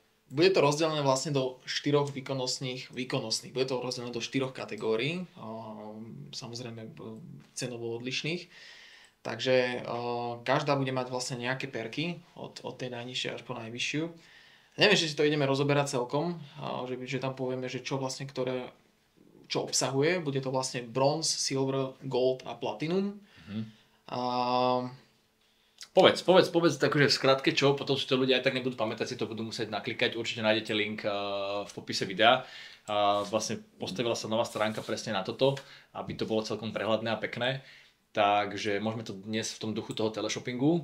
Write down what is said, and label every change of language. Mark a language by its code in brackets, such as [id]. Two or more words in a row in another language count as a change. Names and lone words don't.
[sk] Bude to rozdelené vlastne do 4 výkonnostných. Bude to rozdelené do 4 kategórií, samozrejme cenovo odlišných. Takže každá bude mať vlastne nejaké perky od tej najnižšej až po najvyššiu. Neviem, že si to ideme rozoberať celkom, že tam povieme, že čo vlastne čo obsahuje. Bude to vlastne [en] bronze, silver, gold [sk] a platinum. Povedz takže v skratke čo, potom si to ľudia aj tak nebudú pamätať, si to budú musieť naklikať, určite nájdete link v popise videa. Vlastne postavila sa nová stránka presne na toto, aby to bolo celkom prehľadné a pekné. Takže môžeme to dnes v tom duchu toho teleshoppingu.